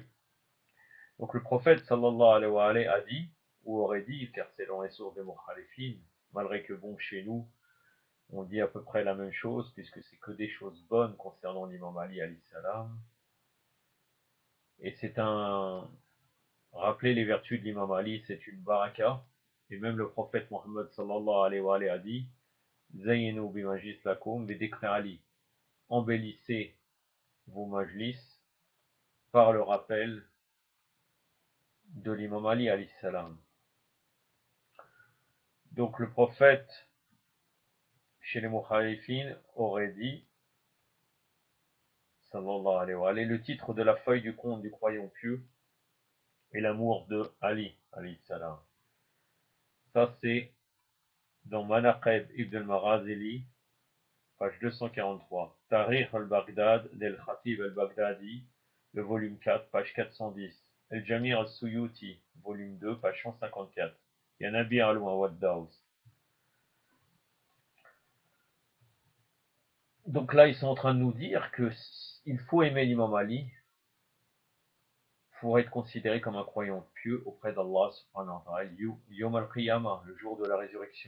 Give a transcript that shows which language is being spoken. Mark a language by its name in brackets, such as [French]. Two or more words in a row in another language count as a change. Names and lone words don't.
[French] Donc le prophète [Arabic] صلى الله عليه وعليه [French] a dit, ou aurait dit, car c'est dans les sources des mukhalifines, malgré que bon, chez nous, on dit à peu près la même chose, puisque c'est que des choses bonnes concernant l'imam Ali [Arabic] عليه السلام. [French] Et c'est rappeler les vertus de l'imam Ali, c'est une baraka. Et même le prophète Mohammed [Arabic] صلى الله عليه وعليه [French] a dit, [Arabic] زينوا بي مجلس لكم بي ذكر علي. [French] Embellissez vos majlis par le rappel de l'imam Ali [Arabic] عليه السلام. [French] Donc le prophète, chez les mukhalifines, aurait dit, [Arabic] صلى الله عليه وعليه, [French] le titre de la feuille du compte du croyant pieux est l'amour de Ali [Arabic] عليه السلام. [French] Ça c'est dans Manaqib ibn al-Maghazili, page 243. Tarikh al-Baghdad del Khatib al-Baghdadi, le volume 4, page 410. El-Jami' al-Suyuti, volume 2, page 154. Yanabi al-Muwaddaous. Donc là, ils sont en train de nous dire que il faut aimer l'imam Ali pour être considéré comme un croyant pieux auprès d'Allah [Arabic] سبحانه وتعالى, يوم القيامة, [French] le jour de la résurrection.